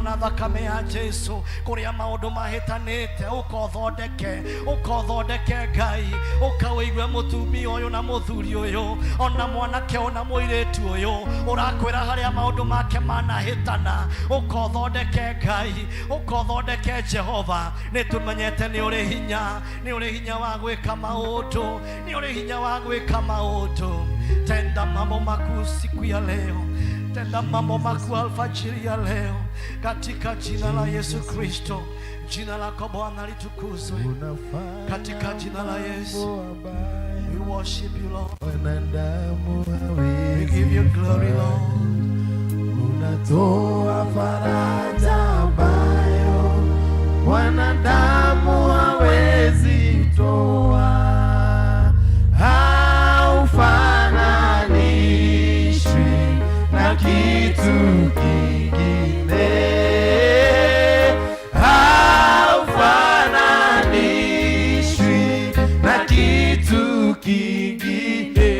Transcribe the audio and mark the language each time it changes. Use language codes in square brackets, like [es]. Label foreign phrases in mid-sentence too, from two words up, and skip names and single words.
[ki] na thakame ya Jesu, kũrĩa maũndũ mahĩtanĩte ũkothondeke Ngai, ũkawĩigue mũtumia ũyũ na mũthuri ũyũ, ona mwanake ona mũirĩtu ũyũ ũrakwĩra harĩa maũndũ make manahĩtana, ũkothondeke Ngai, ũkothondeke Jehova, nĩtũmenyete nĩ ũrĩ hinya wa gwĩka maũndũ, nĩ ũrĩ hinya wa gwĩka maũndũ. [sw] Tenda mambo makuu siku ya leo, tenda mambo makuu alfajiri ya leo, katika jina la Yesu Kristo. Jina lako Bwana litukuzwe, katika jina la Yesu. [en] We worship you Lord, we give you glory Lord. [sw] Unatoa faraja ambayo wanadamu hawezi toa, haufananishwi na kitu kingine, haufananishwi na kitu kingine.